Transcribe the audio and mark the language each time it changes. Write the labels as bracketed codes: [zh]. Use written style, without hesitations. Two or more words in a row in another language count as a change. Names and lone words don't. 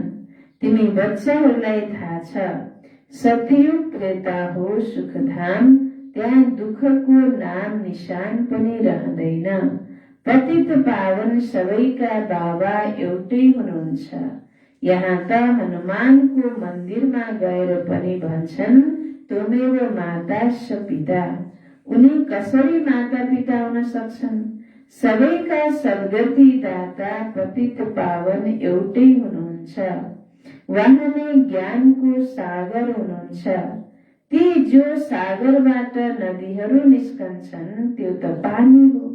[ne] तिमी बच्चाहरूलाई थाहा छ, सतयुग त्रेता हो सुखधाम, त्यहाँ दुःखको नाम निशान पनि रहँदैन। पतित पावन सबैका बाबा एउटै हुनुहुन्छ। यहाँ त हनुमानको मन्दिरमा गएर पनि भन्छन् [sa] त्वमेव माता स पिता। [ne] उनी कसरी माता पिता हुन सक्छन्? सबैका सद्गति दाता पतित पावन एउटै हुनुहुन्छ। उहाँ नै ज्ञानको सागर हुनुहुन्छ। ती जो सागरबाट नदीहरू निस्कन्छन् त्यो त पानी हो।